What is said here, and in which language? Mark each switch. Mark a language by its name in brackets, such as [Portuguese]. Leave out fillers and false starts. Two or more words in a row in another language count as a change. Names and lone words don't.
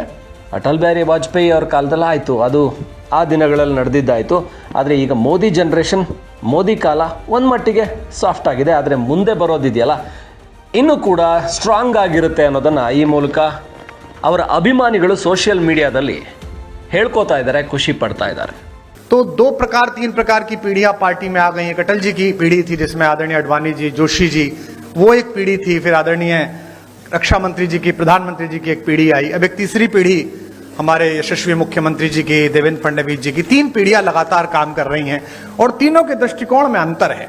[Kannada] ಅಟಲ್ ಬಿಹಾರಿ ವಾಜಪೇಯಿ ಅವ್ರ ಕಾಲದಲ್ಲಿ ಆಯಿತು, ಅದು ಆ ದಿನಗಳಲ್ಲಿ ನಡೆದಿದ್ದಾಯಿತು. ಆದರೆ ಈಗ ಮೋದಿ ಜನ್ರೇಷನ್, ಮೋದಿ ಕಾಲ ಒಂದು ಮಟ್ಟಿಗೆ ಸಾಫ್ಟ್ ಆಗಿದೆ. ಆದರೆ ಮುಂದೆ ಬರೋದಿದೆಯಲ್ಲ ಇನ್ನೂ ಕೂಡ ಸ್ಟ್ರಾಂಗ್ ಆಗಿರುತ್ತೆ ಅನ್ನೋದನ್ನು ಈ ಮೂಲಕ ಅವರ ಅಭಿಮಾನಿಗಳು ಸೋಷಿಯಲ್ ಮೀಡಿಯಾದಲ್ಲಿ ಹೇಳ್ಕೋತಾ ಇದ್ದಾರೆ, ಖುಷಿ ಪಡ್ತಾ ಇದ್ದಾರೆ. [Hindi] तो 2 प्रकार 3 प्रकार की पीढ़ियां पार्टी में आ गई हैं। अटल जी की पीढ़ी थी जिसमें आदरणीय अडवाणी जी, जोशी जी, वो एक पीढ़ी थी। फिर आदरणीय रक्षा मंत्री जी की, प्रधानमंत्री जी की एक पीढ़ी आई। अब एक तीसरी पीढ़ी हमारे यशस्वी मुख्यमंत्री जी की, देवेंद्र फडणवीस जी की। 3 पीढ़ियां लगातार काम कर रही हैं और तीनों के दृष्टिकोण में अंतर है।